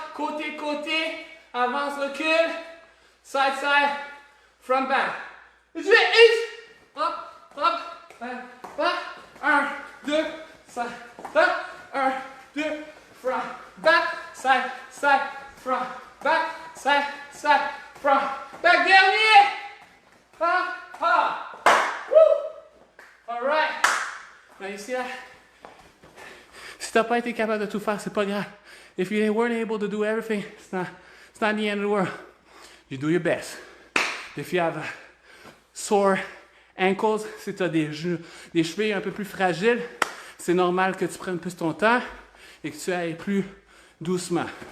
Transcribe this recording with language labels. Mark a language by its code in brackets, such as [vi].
[fr] Côté, côté. Avance, recule. [en] Side, side. Front, back. [fr] Je vais. [en] Hop, hop. Hop. 1, 2. Side. Hop. 1, 2. Front. Back. Side, side. Front. Back. Side, side. Front. Back. [fr] Dernier. [en] Ha, ha. Woo! Alright. Now you see that? [fr] Si t'as pas été capable de tout faire, c'est pas grave. [en] If you weren't able to do everything, it's not the end of the world. You do your best. If you have sore ankles, [fr] si tu as des chevilles un peu plus fragiles, c'est normal que tu prennes plus ton temps et que tu ailles plus doucement.